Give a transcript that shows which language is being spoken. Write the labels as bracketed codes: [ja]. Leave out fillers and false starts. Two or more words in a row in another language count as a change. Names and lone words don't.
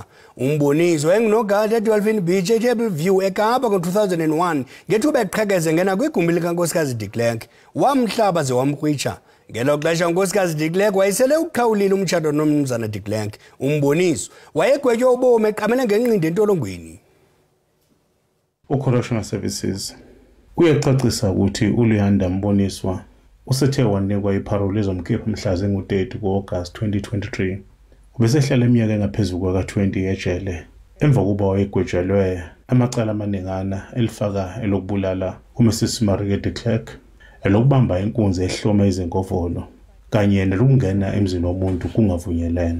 [xh] Umboniso engunogada eDolphin Beach eTable View eKapa ngo-2001 ngethuba eqhekeze ngena kwigumbi likankosikazi de Klerk wamhlaba ze wamkrwitsha. Ngelo xesha unkosikazi de Klerk wayesele uqhawulile umtshato nomnumzana de Klerk. Umboniso wayegwetywa ubomi eqamele ngenqindi entolongweni. [zu] Correctional Services uyacacisa ukuthi uLiyanda Mboniswa usethe wanikwa iparole ezomkhipha mhla zingu-30 ku-August 2023. Ubesehlala iminyaka engaphezulu kwaka-20 ejele emva kokuba wayegwejelwe amacala amaningana elifaka elokubulala uMrs Margaret de Klerk, elokubamba inkunzi ehloma izinkovolo kanye nelokungena emzini womuntu kungavunyelene.